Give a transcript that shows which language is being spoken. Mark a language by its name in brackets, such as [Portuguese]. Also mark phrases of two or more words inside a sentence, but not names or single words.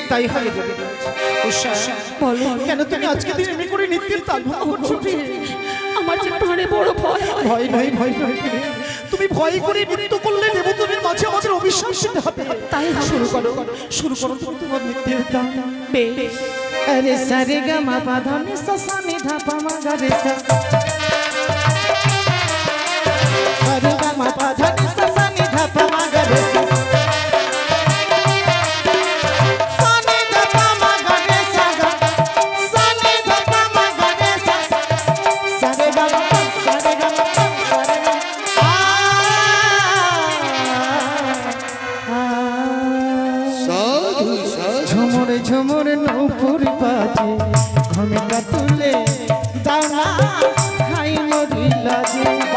[Bangla] তাই হবে দেবরাজ। উষা, বলো কেন তুমি আজকে দিনে এমনি করে নৃত্যের তাল ভঙ্গ করছো? আমার যে প্রাণে বড় ভয় হয়। ভয় নয় ভয় নয়, তুমি ভয় করে নৃত্য করলে দেবতাদের মাঝে আমাদের অভিশাপ দিতে হবে। তাই শুরু করো শুরু করো তুমি তোমার নৃত্যের তাল। বেশ, अरे सारे ग मा पा धा नि सा सा नि धा पा मा गा रे सा सारे ग मा पा धा नि सा सा नि धा पा मा गा रे सा सा नि धा पा मा गा रे सा गा सा नि धा पा मा गा रे सा सारे ग मा सारे ग मा सारे ग आ সাধু সাধু ঝুমুর ঝুমুর ঝুমুর নূপুর বাজে ঘুমটা তুলে দাও না হাই মরি লাজে